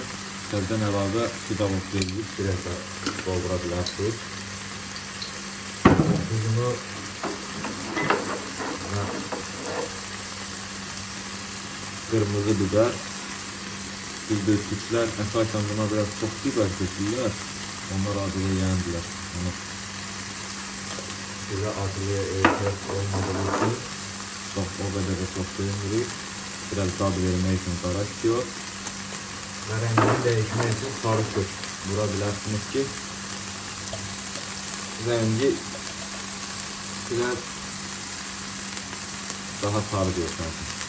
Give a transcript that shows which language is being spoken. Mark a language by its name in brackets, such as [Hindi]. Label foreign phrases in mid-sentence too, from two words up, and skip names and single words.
[Azerbaijani] Təzədən əlavə su da verilib, biraz da doğra bilərsiniz. Tuzunu qırmızı biber. Bizdə Türklər əsasən buna biraz çox biber kötürlər. Onlar adını yəyəndirlər. [Turkish] Size acılıya ehtiyaç olmadığı için o kadar da çok koymuyoruz. Biraz tadı vermek için qara istiyor. Ve rengini değişmek için sarı kök vurabilirsiniz ki rengi biraz daha sarı diyor sanki.